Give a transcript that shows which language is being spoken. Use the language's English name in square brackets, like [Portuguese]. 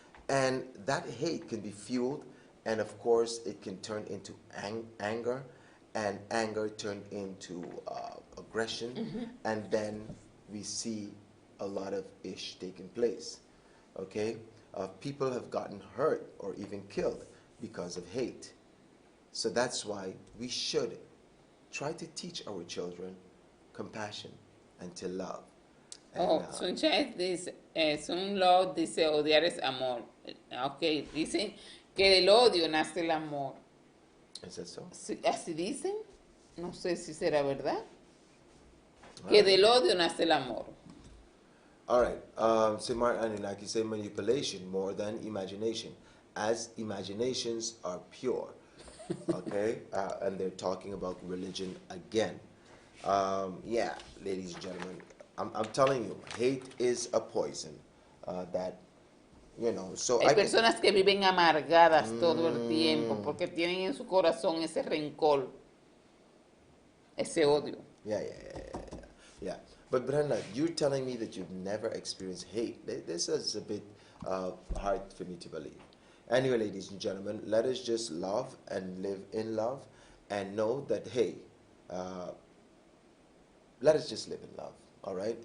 [English] And that hate can be fueled, and of course it can turn into anger, and anger turn into aggression, and then we see a lot of ish taking place. Okay? People have gotten hurt or even killed because of hate. So that's why we should try to teach our children compassion and to love. And, [Spanish] Sunshine dice, Es un love, dice odiar es amor. Ok, dicen que del odio nace el amor. [English] Is that so? [Spanish] Sí, así dicen. No sé si será verdad. [English] All [Spanish] Que [English] right. [Spanish] del odio nace el amor. [English] All right. So Mark Anunnaki say manipulation more than imagination, as imaginations are pure. Okay, and they're talking about religion again. Yeah, ladies and gentlemen, I'm telling you, hate is a poison. That you know. So [Spanish] Hay [English] I can. [Spanish] personas que viven amargadas todo el tiempo porque tienen en su corazón ese rencor, ese odio. [English] Yeah. But Brenda, you're telling me that you've never experienced hate. This is a bit hard for me to believe. Anyway, ladies and gentlemen, let us just love and live in love and know that, hey, uh, let us just live in love, all right?